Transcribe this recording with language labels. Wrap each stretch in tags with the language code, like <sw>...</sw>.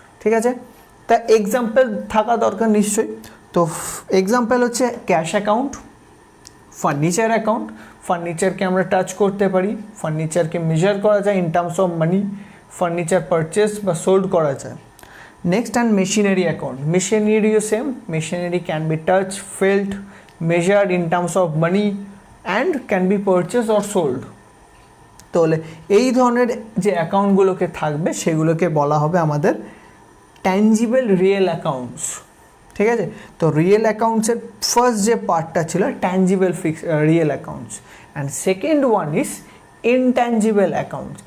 <bn>ঠিক আছে, তা এক্সাম্পল থাকা দরকার নিশ্চয়ই। তো এক্সাম্পল হচ্ছে ক্যাশ অ্যাকাউন্ট, ফার্নিচার অ্যাকাউন্ট, ফার্নিচারকে আমরা টাচ করতে পারি, ফার্নিচারকে মেজার করা যায় in terms of money, furniture purchase বা সোল্ড করা যায়।</bn> <en>Next, and machinery account. Machinery is same. Machinery can be touched, felt, measured in terms of money and can be purchased or sold.</en> <bn>তাহলে এই ধরনের যে অ্যাকাউন্টগুলোকে থাকবে সেগুলোকে বলা হবে আমাদের ট্যাঞ্জিবল রিয়েল অ্যাকাউন্টস। ঠিক আছে, তো রিয়েল অ্যাকাউন্টসের ফার্স্ট যে পার্টটা ছিল tangible real accounts,</bn> <en>And second one is intangible accounts.</en>